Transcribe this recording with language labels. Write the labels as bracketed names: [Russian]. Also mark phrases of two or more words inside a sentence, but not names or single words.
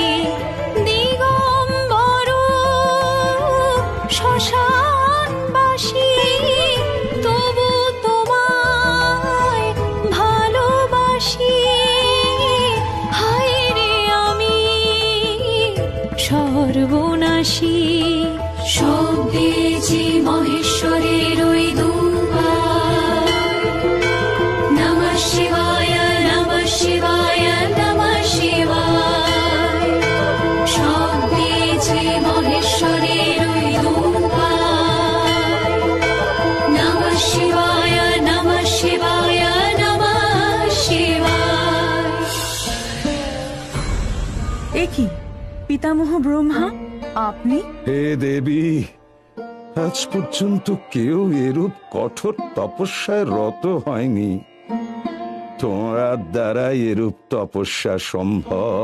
[Bangla] দিগম্বর শ্মশানবাসী তবু তোমায় ভালোবাসি। হায় রে আমি সর্বনাশী। সব্যেছি মহেশ্বরের ওই দুবার। [Sanskrit] নমঃ শিবায়, নমঃ শিবায়, নমঃ শিবায়। [Bangla] সব্যেছি মহেশ্বরের ওই দুবার। [Sanskrit] নমঃ শিবায়, নমঃ শিবায়, নমঃ শিবায়। [Bangla] এ কি পিতামহ ব্রহ্মা, আপনি? হে দেবী, আজ পর্যন্ত কেউ এরূপ কঠোর তপস্যায় রত হয়নি। তোমার দ্বারাই এরূপ তপস্যা সম্ভব।